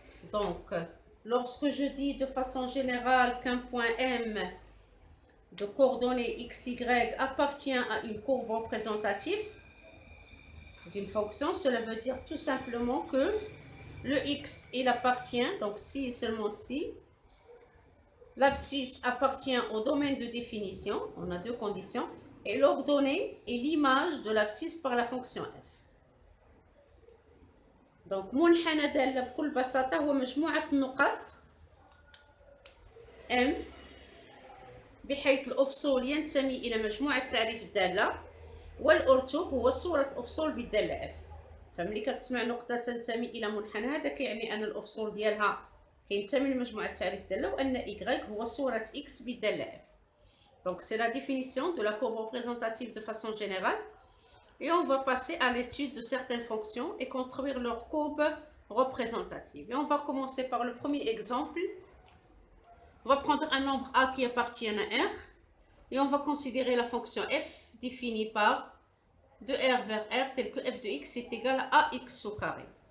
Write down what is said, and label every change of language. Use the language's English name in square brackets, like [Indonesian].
[French] Donc, lorsque je dis de façon générale qu'un point M de coordonnées xy appartient à une courbe représentative d'une fonction, cela veut dire tout simplement que le x, il appartient, donc si et seulement si, l'abscisse appartient au domaine de définition, on a deux conditions, et l'ordonnée est l'image de l'abscisse par la fonction f. [Arabic] Donc, منحنى دالة بكل بساطة هو مجموعة النقاط M بحيث الأفصول ينتمي إلى مجموعة تعريف الدالة، والأرتوب هو صورة أفصول بالدالة f. فملي كتسمع نقطة تنتمي إلى منحنى هذا كيعني أن الأفصول ديالها كينتمي لمجموعة تعريف الدالة، وأن y هو صورة x بالدالة f. [French] Donc c'est la définition de la courbe représentative de façon générale. Et on va passer à l'étude de certaines fonctions et construire leur courbe représentative. Et on va commencer par le premier exemple. On va prendre un nombre a qui appartient à R et on va considérer la fonction f définie par de R vers R tel que f de x est égal à ax au carré.